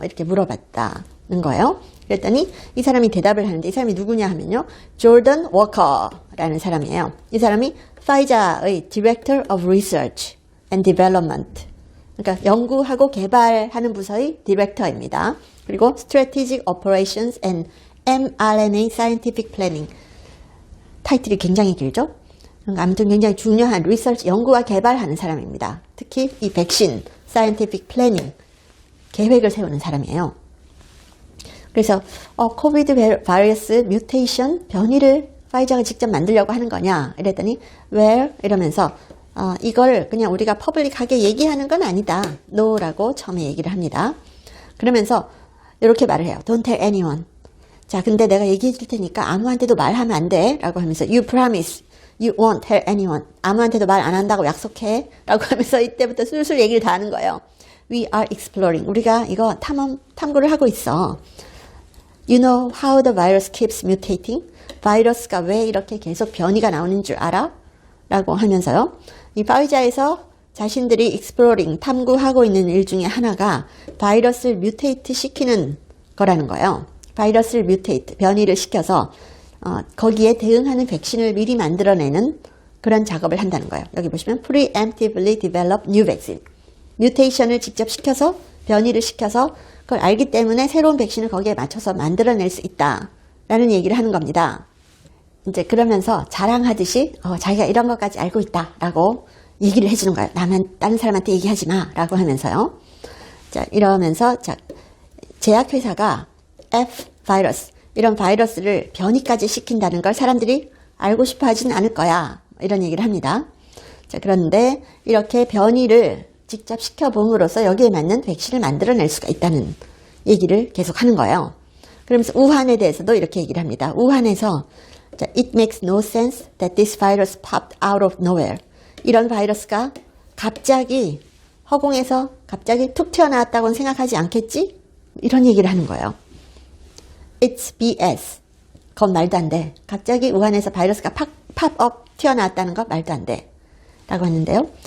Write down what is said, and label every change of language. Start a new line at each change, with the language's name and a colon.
Korean: 이렇게 물어봤다는 거예요. 그랬더니 이 사람이 대답을 하는데, 이 사람이 누구냐 하면요, 조던 워커라는 사람이에요. 이 사람이 파이자의 Director of Research and Development, 그러니까 연구하고 개발하는 부서의 디렉터입니다. 그리고 Strategic Operations and mRNA Scientific Planning, 타이틀이 굉장히 길죠? 그러니까 아무튼 굉장히 중요한 리서치, 연구와 개발하는 사람입니다. 특히 이 백신, Scientific Planning, 계획을 세우는 사람이에요. 그래서 코비드 바이러스 뮤테이션, 변이를 파이자가 직접 만들려고 하는 거냐 이랬더니 well 이러면서 이걸 그냥 우리가 퍼블릭하게 얘기하는 건 아니다, no라고 처음에 얘기를 합니다. 그러면서 이렇게 말을 해요.
English: Don't tell anyone.
Korean: 자, 근데 내가 얘기해 줄 테니까 아무한테도 말하면 안 돼 라고 하면서
English: You promise you won't tell anyone.
Korean: 아무한테도 말 안 한다고 약속해 라고 하면서 이때부터 술술 얘기를 다 하는 거예요.
English: We are exploring.
Korean: 우리가 이거 탐구를 하고 있어.
English: You know how the virus keeps mutating?
Korean: 바이러스가 왜 이렇게 계속 변이가 나오는 줄 알아? 라고 하면서요. 이 파이자에서 자신들이 exploring, 탐구하고 있는 일 중에 하나가 바이러스를 뮤테이트 시키는 거라는 거예요. 바이러스를 뮤테이트, 변이를 시켜서 거기에 대응하는 백신을 미리 만들어내는 그런 작업을 한다는 거예요. 여기 보시면
English: preemptively develop new vaccine.
Korean: 뮤테이션을 직접 시켜서, 변이를 시켜서 그걸 알기 때문에 새로운 백신을 거기에 맞춰서 만들어낼 수 있다라는 얘기를 하는 겁니다. 이제 그러면서 자랑하듯이 자기가 이런 것까지 알고 있다라고 얘기를 해주는 거예요. 다른 사람한테 얘기하지 마라고 하면서요. 자, 이러면서 제약회사가 F 바이러스, 이런 바이러스를 변이까지 시킨다는 걸 사람들이 알고 싶어 하진 않을 거야, 이런 얘기를 합니다. 자, 그런데 이렇게 변이를 직접 시켜봄으로써 여기에 맞는 백신을 만들어낼 수가 있다는 얘기를 계속 하는 거예요. 그러면서 우한에 대해서도 이렇게 얘기를 합니다. 우한에서
English: It makes no sense that this virus popped out of nowhere.
Korean: 이런 바이러스가 갑자기 허공에서 갑자기 툭 튀어나왔다고는 생각하지 않겠지? 이런 얘기를 하는 거예요.
English: It's BS.
Korean: 그건 말도 안 돼. 갑자기 우한에서 바이러스가 팝업 튀어나왔다는 거 말도 안 돼. 라고 했는데요.